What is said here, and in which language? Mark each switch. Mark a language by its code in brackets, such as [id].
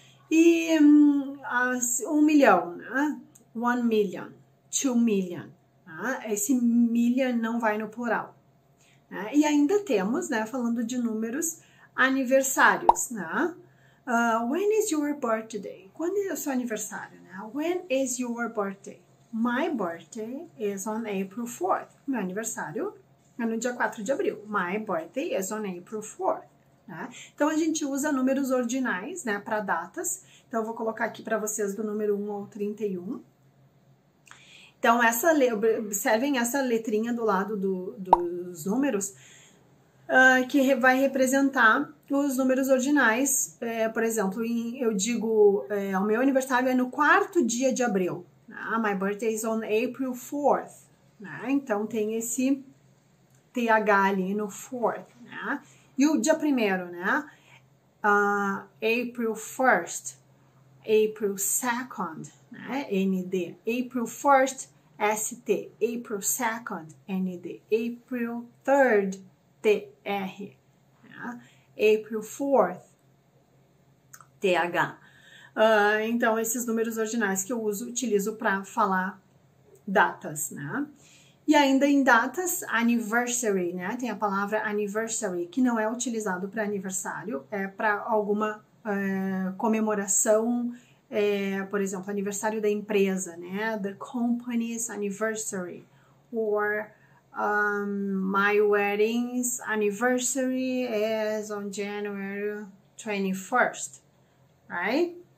[pt] E 1 milhão, né? [en] 1 million, 2 million, [pt] né? Esse million não vai no plural. Né? E ainda temos, né, falando de números, aniversários, né? [en] When is your birthday? [pt] Quando é o seu aniversário, né? [en] When is your birthday? My birthday is on April 4th. [pt] Meu aniversário é no dia 4 de abril. [en] My birthday is on April 4th. [pt] Né? Então, a gente usa números ordinais, né, para datas. Então, eu vou colocar aqui para vocês do número 1 ao 31. Então, observem essa letrinha do lado dos números, que vai representar os números ordinais. Por exemplo, eu digo, o meu aniversário é no 4º dia de abril. Né? [en] My birthday is on April 4th. [pt] Né? Então, tem esse TH ali no 4th. Né? E o dia 1º, né? [en] April 1st, April 2nd, [pt] né? ND. [en] April 1st, ST. April 2nd, ND. April 3rd, TR. Né? April 4th, TH. [pt] Então, esses números ordinais que eu utilizo para falar datas, né? E ainda em datas, anniversary, né? Tem a palavra anniversary, que não é utilizado para aniversário, é para alguma comemoração, por exemplo, aniversário da empresa, né? [en] The company's anniversary, or My wedding's anniversary is on January 21st, right?